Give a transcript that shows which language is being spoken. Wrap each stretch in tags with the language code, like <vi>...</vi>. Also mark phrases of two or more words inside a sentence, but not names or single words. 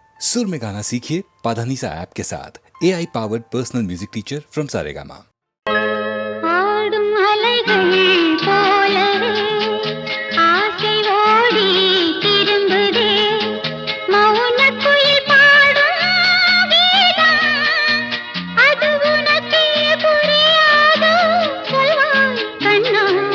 <hi>सुर में गाना सीखिए पाधानीसा ऐप के साथ</hi> <en>AI powered personal music teacher from Saregama.</en> <ta>ஆடும் அலைகள் போலவே ஆசை ஓடி திரும்புதே மௌனக் குயில் பாடும் கீதம் அது உனக்கே புரியாதோ சொல்வாய் கண்ணா</ta>